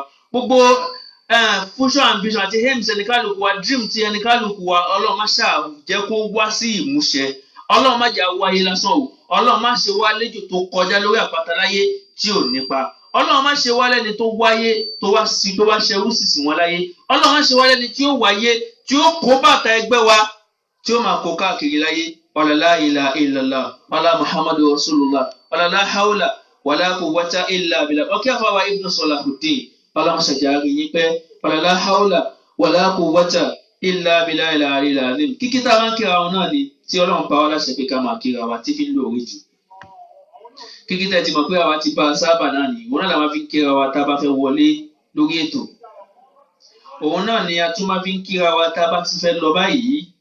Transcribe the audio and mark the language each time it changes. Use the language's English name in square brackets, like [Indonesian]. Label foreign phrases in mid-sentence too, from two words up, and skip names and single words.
[Yoruba] Gbogbo [English] future ambition [Yoruba] àti aims ẹni kálukú wa dream ti ẹni kálukú wa Ọlọ́run má ṣàjẹ́ kó wá sí ìmúṣẹ. Ọlọ́run má jà wáyé lásán o. Ọlọ́run má ṣe wá léjò tó kọjá lórí àpáta láyé tí ò nípa. Ọlọ́run má ṣe wá lẹ́ni tó wáyé tó wá ṣerú sísì wọn láyé. Ọlọ́run má ṣe wá lẹ́ni tí ó wáyé tí ó kó bàtà ẹgbẹ́ wa tí ó máa kó káàkiri láyé. [Arabic] لا إله إلا الله ولا محمد رسول الله ولا لا حول ولا قوة إلا بالله. [Yoruba] Ọkẹ́ àfáwà Ibn Salahuddin Ọlọ́run ṣàjáre yín pẹ́. [Arabic] ولا حول ولا قوة إلا بالله العلي العظيم. [Yoruba] Kíkí tá a máa ń kíra wọn náà ni tí Ọlọ́run pa wá láṣẹ pé ká máa kíra wa tí fi ń lóore jù. Kíkí tẹ́ ti mọ̀ pé àwa ti bá a sábà náà ni òun náà la máa fi ń kíra wa tá a bá fẹ́ wọlé lórí ètò. Òun náà ni a tún máa fi ń kíra wa tá a bá ti fẹ́ lọ báyìí.